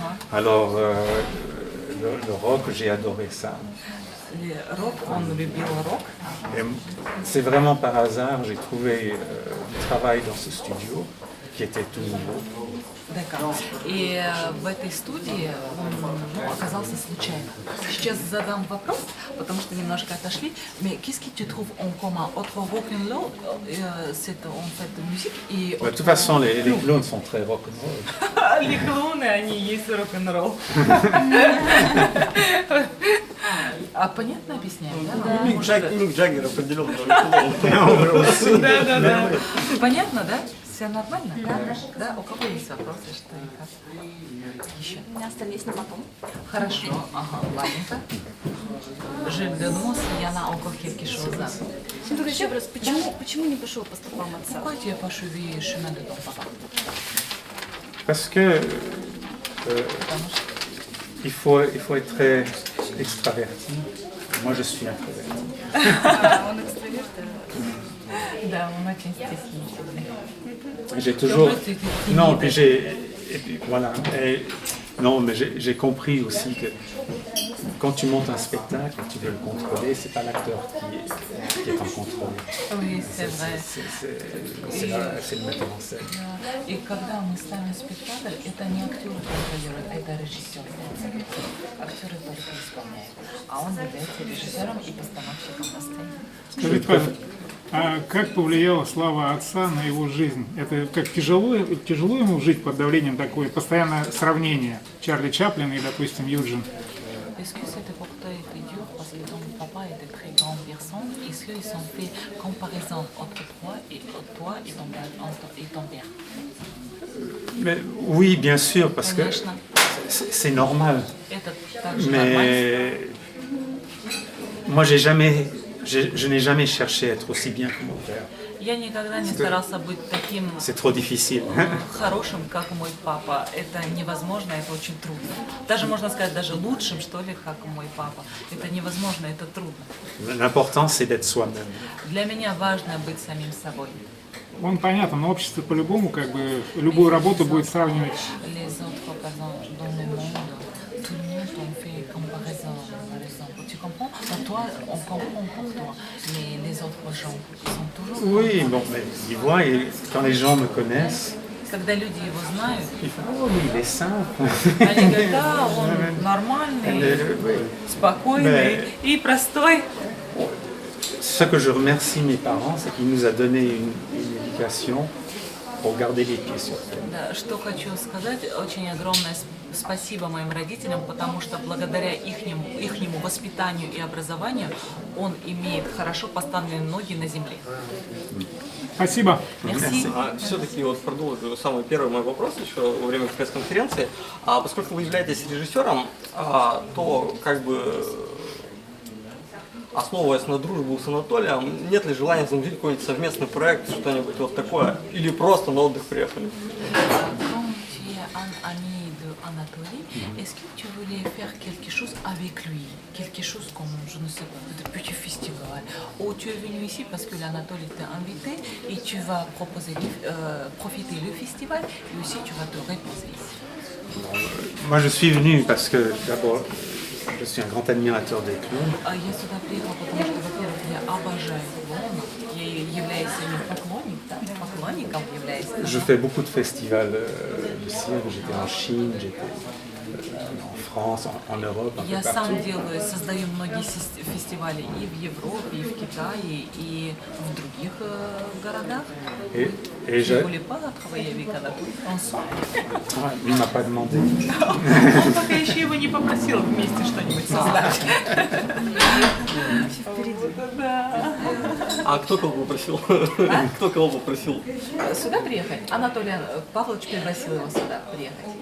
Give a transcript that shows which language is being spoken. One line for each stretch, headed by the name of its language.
French: Alors, le rock, j'ai adoré ça.
Russian: Le рок, он любил рок.
French: Et c'est vraiment par hasard, j'ai trouvé du travail dans ce studio qui était tout nouveau. D'accord.
Russian: И в этой студии он оказался случайно. Сейчас задам вопрос, потому что немножко отошли.
French: Mais qu'est-ce que tu trouves en commun entre rock'n'roll, c'est en fait musique et... De toute façon, les clowns sont très rock'n'roll. Les clowns,
Russian: они есть рок-н-ролл. А понятно объясняем, да? Мик Джаггер определенно рок-н-ролл. Да. Понятно, да? Все нормально? Да. У кого есть вопросы, что и как? Еще. У меня остались на потом. Хорошо. Ага, ладненько.
French: Жив de nous, il y en a encore quelque chose.
Russian: Только еще вопрос, почему не пошел по стопам отца?
French: Pourquoi tu as pas suivi chemin de ton papa? Parce que
Russian: Потому что
French: il faut être très extraverti. Moi, je suis introverti.
Russian: Он экстраверт. да, он очень стеснительный.
French: J'ai toujours. En fait, tu- Non, puis et puis voilà. Non, mais j'ai compris aussi que quand tu montes un spectacle, tu veux le contrôler, c'est pas l'acteur qui est en contrôle. Oui, c'est vrai. C'est le metteur en scène.
Russian: И когда мы ставим спектакль, это не актер контролирует, это режиссер. Актеры только исполняют. А он является режиссером и постановщиком на сцене. Скажите, Павел, а как повлияла слава отца на его жизнь? Это как тяжело ему жить под давлением такое постоянное сравнение Чарли Чаплина и, допустим, Юджин?
French: Est-ce que c'était pour toi été dur parce que ton papa était très grande personne? Est-ce qu'ils ont fait comparaison entre toi et ton père? Mais, oui, bien sûr, parce que
Russian: Конечно.
French: c'est normal.
Russian: Это также нормально.
French: Mais moi, je n'ai jamais cherché à être aussi bien que mon père.
Russian: Я никогда не старался быть таким
French: C'est trop difficile.
Russian: хорошим, как мой папа. Это невозможно, это очень трудно. Даже можно сказать, даже лучшим, что ли, как мой папа. Это невозможно, это трудно.
French: L'important, c'est d'être soi-même.
Russian: Для меня важно быть самим собой. Он понятно, но общество по-любому как бы любую работу будет сравнивать.
French: Les autres, par exemple, dans le monde, tout le monde on fait comparaison, par exemple. Tu comprends? Donc, toi, on comprend pour toi, mais les autres gens sont toujours... Oui, bon, mais ils voient, et quand les gens me connaissent,
Russian: Когда люди его знают,
French: ils font « Oh, mais il est simple !»
Russian: они говорят, да, он нормальный,
French: Oui.
Russian: спокойный и простой.
French: Ce que je remercie mes parents, c'est qu'ils nous a donné une éducation pour garder les pieds sur terre.
Russian: Да, что хочу сказать, очень огромное спасибо моим родителям, потому что благодаря ихнему воспитанию и образованию он имеет хорошо поставленные ноги на земле. Спасибо. Мерси. Все-таки вот продолжу самый первый мой вопрос еще во время пресс-конференции. Поскольку вы являетесь режиссером, то как бы основываясь на дружбу с Анатолием, нет ли желания замутить какой-нибудь совместный проект, что-нибудь вот такое, или просто на отдых приехали?
French: Quand tu es un ami de Anatoly, est-ce que tu voulais faire quelque chose avec lui? Quelque chose comme, je ne sais pas, de petit festival? Ou tu es venu ici parce que l'Anatoly t'a invité et tu vas profiter le festival et aussi tu vas te reposer ici? Moi, je suis venu parce que, d'abord, je suis un grand admirateur des clowns.
Russian: Я сюда приехала, потому что, во-первых, Я обожаю клоунов. Я являюсь ими поклонником являюсь.
French: Je fais beaucoup de festivals de cirque. J'étais en Chine, j'étais en France, en Europe, un peu
Russian: Я
French: partout.
Russian: сам делаю, создаю многие фестивали и в Европе, и в Китае, и в других городах.
French: Et Je ne voulais pas travailler avec Анатолий Франсуа. il m'a pas demandé.
Russian: Он пока еще его не попросил вместе что-нибудь создать. А кто кого попросил? Кто кого попросил? Сюда приехать? Анатолий Павлович пригласил его сюда приехать.